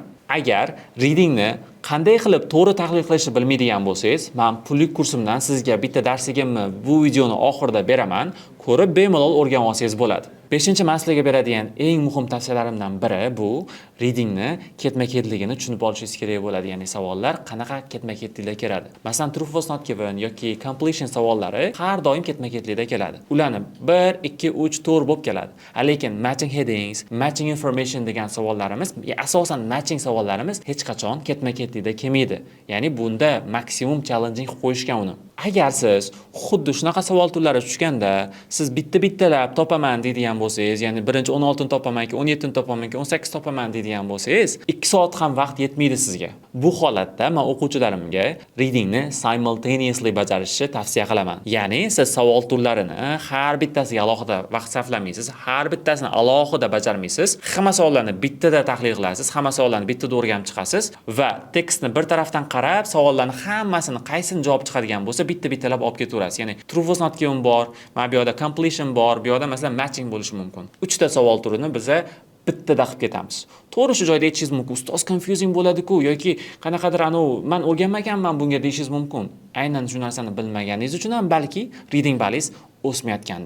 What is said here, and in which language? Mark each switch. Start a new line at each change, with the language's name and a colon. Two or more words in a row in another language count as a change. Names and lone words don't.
Uzbek: Agar readingni qanday qilib to'g'ri tahlil qilishni bilmaydigan bo'lsangiz, men pullik kursimdan sizga bitta darsligimni bu videoni oxirida beraman. Ko'rib bemalol o'rganib olsangiz bo'ladi. 5-masalaga beradigan eng muhim tavsiyalarimdan biri bu readingni ketma-ketligini tushunib olishingiz kerak bo'ladi. Ya'ni savollar qanaqa ketma-ketlikda keladi. Masalan,
English: true false not given
Uzbek: yoki completion savollari har doim ketma-ketlikda keladi. Ularni 1, 2, 3, 4 bo'lib keladi. Lekin
English: matching headings, matching information
Uzbek: degan savollarimiz, asosan matching savollarimiz hech qachon ketma-ketlikda kelmaydi. Ya'ni bunda maksimum challenging qo'yishgan uni. Agar siz xuddi shunaqa savol turlari tushganda, siz bittalab topaman deydigan bo'lsangiz, ya'ni birinchi 16 ni topamanki, 17 ni topamanki, 18 topaman deydigan bo'lsangiz, 2 soat ham vaqt yetmaydi sizga. Bu holatda men o'quvchilarimga readingni simultaneously bajarishni tavsiya qilaman. Ya'ni siz savol turlarini har bittasiga alohida vaqt sarflamaysiz, har bittasini alohida bajarmaysiz. Hamma savollarni bittada tahlil qilasiz, hamma savollarni bittada o'rganib chiqasiz va tekstni bir tarafdan qarab, savollarni hammasini qaysini javob chiqadigan bo'lsa bittalab olib ketaverasiz. Ya'ni
English: true false not given
Uzbek: bor, mana bu yerda completion bor, bu yerda masalan matching bo'lishi mumkin. 3 ta savol turini biz bittada qilib ketamiz. To'g'ri shu joyda aytishingiz mumkin, ustoz confusing bo'ladi-ku yoki qanaqadir men o'rganmaganman bunga deyishingiz mumkin. Aynan shu narsani bilmaganingiz uchun ham balki reading balingiz o'smayotgandir.